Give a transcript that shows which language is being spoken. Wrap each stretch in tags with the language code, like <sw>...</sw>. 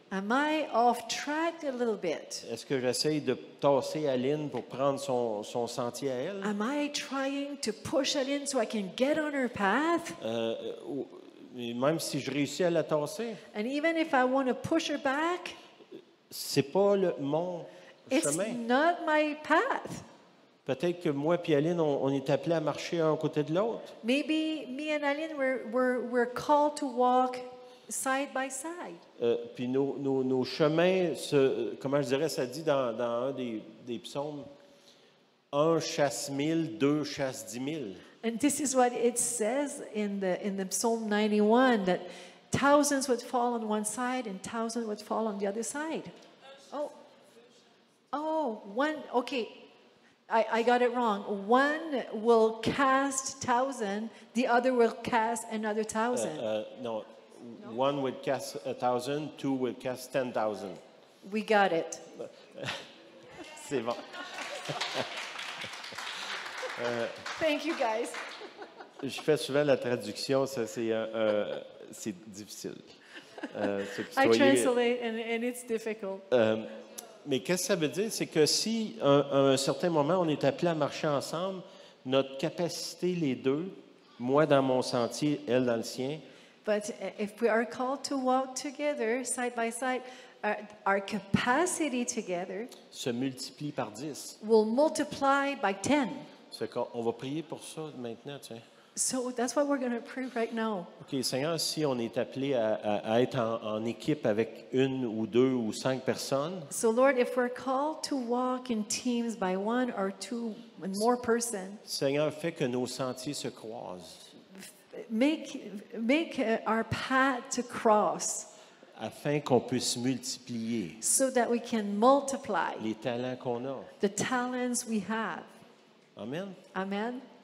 <en>Am I off track a little bit?</en> <fr>Est-ce que j'essaye de tasser Aline pour prendre son sentier à elle?</fr> <en>Am I trying to push it in so I can get on her path?</en> <fr>Et même si je réussis à la tasser,</fr> <en>And even if I want to push her back,</en> <fr>c'est pas mon</fr> <en>it's</en> <fr>chemin.</fr> <en>not my path.</en> <fr>Peut-être que moi et Aline, on est appelés à marcher un côté de l'autre.</fr> <en>Maybe me and Aline were called to walk side by side.</en> <fr>Puis nos chemins, comment je dirais, ça dit dans un des psaumes, un chasse 1000, deux chasse 10 000.</fr> <en>And this is what it says in the Psalm 91, that thousands would fall on one side and thousands would fall on the other side. One, okay, I got it wrong. One will cast 1,000, the other will cast another 1,000. No, one would cast 1,000, two would cast 10,000. We got it.</en> <fr>C'est bon.</fr> <en>Thank you, guys.</en> <fr>Je fais souvent la traduction, ça c'est difficile.</fr> <en>I translate and it's difficult.</en> <fr>Mais qu'est-ce que ça veut dire? C'est que si, à un certain moment, on est appelé à marcher ensemble, notre capacité, les deux, moi dans mon sentier, elle dans le sien,</fr> <en>But if we are called to walk together, side by side, our capacity together</en> <fr>se multiplie par 10.</fr> <en>will multiply by 10.</en> <fr>C'est qu'on va prier pour ça maintenant, tiens.</fr> <en>So that's what we're going to pray right now.</en> <fr>OK, Seigneur, si on est appelé à être en équipe avec une ou deux ou 5 personnes,</fr> <en>So Lord, if we're called to walk in teams by one or two and more person,</en> <fr>Seigneur, fais que nos sentiers se croisent.</fr> <en>make our path to cross</en> <fr>afin qu'on puisse multiplier</fr> <en>so that we can multiply</en> <fr>les talents qu'on a.</fr> <en>the talents we have. Amen. Amen.</en>